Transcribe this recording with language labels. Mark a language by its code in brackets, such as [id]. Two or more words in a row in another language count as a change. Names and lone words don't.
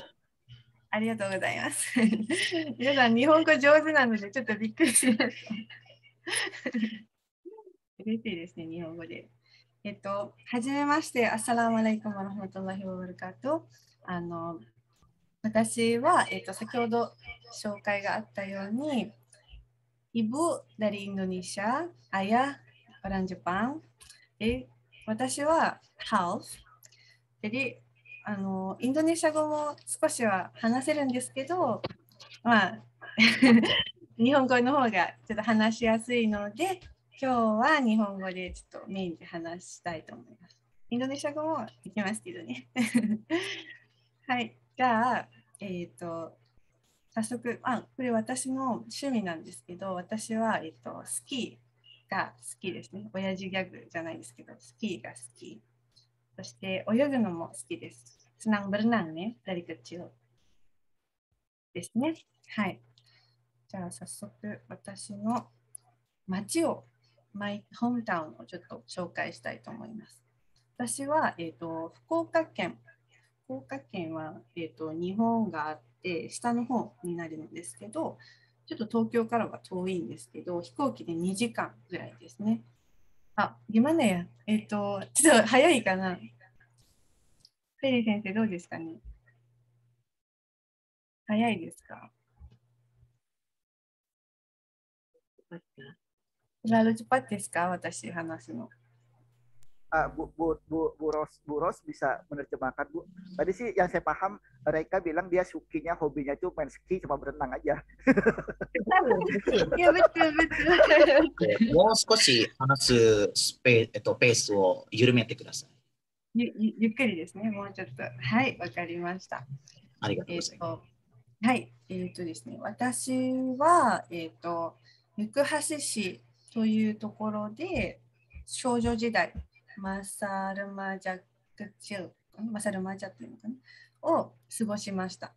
[ja] ありがとうございます。皆さん、日本語上手なので、ちょっとびっくりしました。嬉しいですね、日本語で。はじめまして、 [ar] السلام عليكم ورحمة الله وبركاته. [ja] 私は、先ほど紹介があったように、 [id] Ibu dari Indonesia, ayah orang Jepang. [ja] 私は half。jadi、インドネシア語も少しは話せるんですけど、まあ、日本語の方がちょっと話しやすいので、今日は日本語でちょっとメインで話したいと思います。インドネシア語もできますけどね。はい、じゃあ、早速、これ私の趣味なんですけど、私は、スキーが好きですね。親父ギャグじゃないですけど、スキーが好き。そして泳ぐのも好きです。 [id] senang berenang [ja] ね、 [id] dari kecil [ja] ですね。はい。じゃあ早速私の町を、 [en] my hometown [ja] をちょっと紹介したいと思います。私は、福岡県。福岡県は、日本があって下の方になるんですけど、ちょっと東京からは遠いんですけど、飛行機で2時間ぐらいですね。 [id] gimana ya? [ja] ちょっと早いかな。フェリー先生どうですかね？早いですか ？ [id] Terlalu cepat [ja] ですか？私話すの。 [id] Bu Ros bisa menerjemahkan, Bu. Tadi sih yang saya paham, mereka bilang dia sukinya, hobinya itu main ski cuma berenang aja. [ja] いや、 [id] betul betul。 [ja] もう少し話すペースを緩めてください。ゆっくりですね、もうちょっと。はい、わかりました。ありがとうございます。はい、ですね、私は、行橋市というところで少女時代、マサルマジャクチル、マサルマジャっていうのかなを過ごしました。